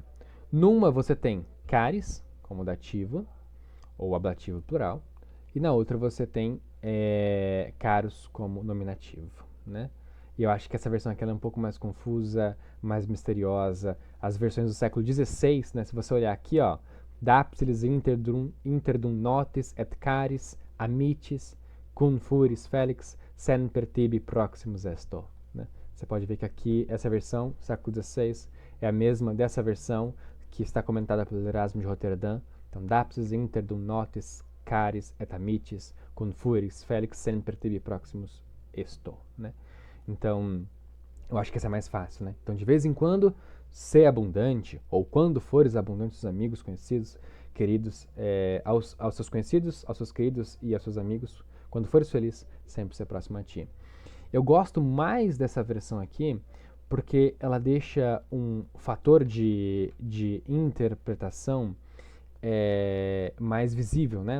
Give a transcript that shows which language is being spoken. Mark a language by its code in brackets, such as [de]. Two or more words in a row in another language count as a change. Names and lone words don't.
[pt] Numa você tem caris como dativo ou ablativo plural, e na outra você tem caros como nominativo, né? E eu acho que essa versão aqui é um pouco mais confusa, mais misteriosa. As versões do século XVI, né? Se você olhar aqui, ó, [la] Dapsilis interdum notis et caris amitis cum furis felix semper tibi proximus esto. [pt] Né? Você pode ver que aqui, essa versão, século XVI, é a mesma dessa versão que está comentada pelo Erasmo de Roterdã. Então, [la] dapsis inter dum notis caris et amicis confueris felix semper tibi proximus esto. [pt] Né? Então, eu acho que essa é mais fácil. Né? Então, de vez em quando, ser abundante, ou quando fores abundante aos amigos, conhecidos, queridos, aos seus conhecidos, aos seus queridos e aos seus amigos, quando fores feliz, sempre ser próximo a ti. Eu gosto mais dessa versão aqui porque ela deixa um fator de interpretação mais visível, né?